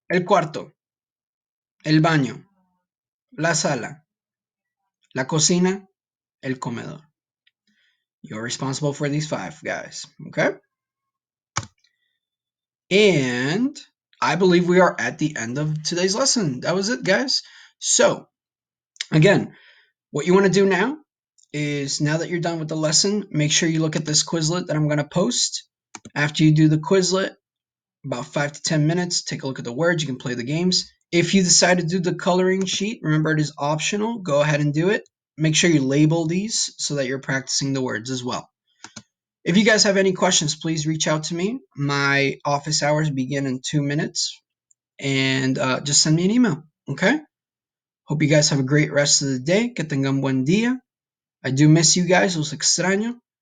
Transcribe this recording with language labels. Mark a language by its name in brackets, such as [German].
[Spanish] El cuarto, el baño, la sala, la cocina, el comedor. [English] You're responsible for these 5, guys. Okay? And I believe we are at the end of today's lesson. That was it, guys. So, again, what you want to do now is, now that you're done with the lesson, make sure you look at this Quizlet that I'm going to post. After you do the Quizlet, about 5 to 10 minutes, take a look at the words. You can play the games. If you decide to do the coloring sheet, remember it is optional. Go ahead and do it. Make sure you label these so that you're practicing the words as well. If you guys have any questions, please reach out to me. My office hours begin in 2 minutes, and just send me an email, okay? Hope you guys have a great rest of the day. [Spanish] Que tengan buen día. [English] I do miss you guys, [Spanish] los extraño.